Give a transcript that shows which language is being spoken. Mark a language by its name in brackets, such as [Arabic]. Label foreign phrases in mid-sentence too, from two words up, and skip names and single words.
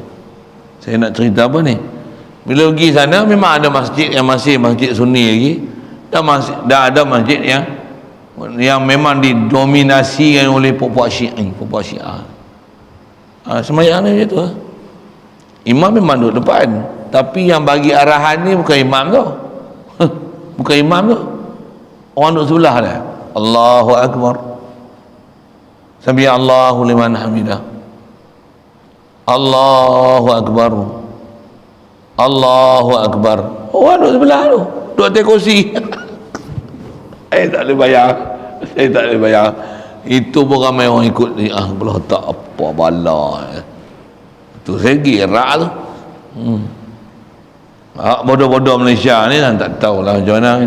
[Malay] Saya nak cerita apa ni, bila pergi sana memang ada masjid yang masih masjid Sunni lagi, dah ada masjid yang memang didominasi oleh puak-puak Syiah. Sembahyang ni macam tu. Imam memang duduk depan, tapi yang bagi arahan ni bukan imam tu. Bukan imam tu, orang duduk sebelah dia. [Arabic] الله أكبر، سمع الله لمن حمده، الله أكبر، الله أكبر. [Malay] Orang duduk sebelah tu, duduk atas kursi. Saya tak boleh bayar. Itu pun ramai orang ikut. Belah tak apa bala. Tu saya gerak tu. Bodoh-bodoh Malaysia ni lah, tak tahulah macam mana kan.